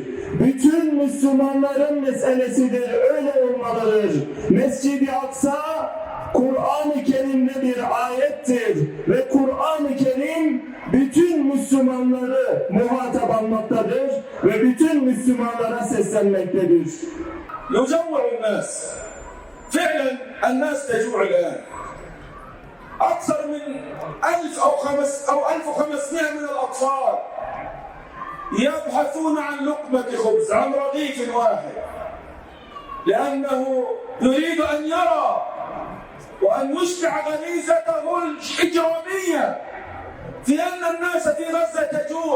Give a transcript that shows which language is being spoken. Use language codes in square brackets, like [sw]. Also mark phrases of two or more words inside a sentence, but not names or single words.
[tr] Bütün Müslümanların meselesidir. Öyle olmalıdır. Mescid-i Aksa Kur'an-ı Kerim'de bir ayettir ve Kur'an-ı Kerim bütün Müslümanları muhatap almaktadır ve bütün Müslümanlara seslenmektedir. [ar] يجوع الناس فعلا الناس تجوع الآن أكثر من 1000 أو 1500 من الأطفال يبحثون عن لقمة خبز عن رغيف واحد لأنه يريد أن يرى وأن يشبع غريزته الإجرامية في أن الناس في غزة تجوع.